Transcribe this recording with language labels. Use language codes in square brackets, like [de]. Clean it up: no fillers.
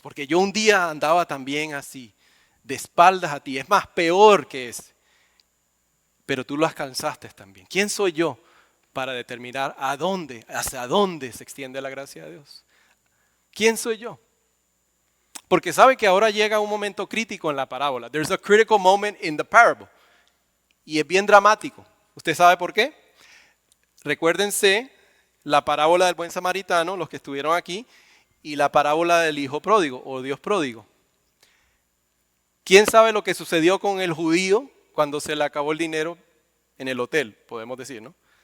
[es] Porque yo un día andaba también así, de espaldas a ti. Es más, peor que ese. Pero tú lo alcanzaste también. ¿Quién soy yo para determinar hacia dónde se extiende la gracia de Dios? ¿Quién soy yo? Porque sabe que ahora llega un momento crítico en la parábola. [en] There's a critical moment in the parable. [es] Y es bien dramático. ¿Usted sabe por qué? Recuérdense la parábola del buen samaritano, los que estuvieron aquí, y la parábola del hijo pródigo o Dios pródigo. ¿Quién sabe lo que sucedió con el judío cuando se le acabó el dinero en el hotel? Podemos decir, ¿no?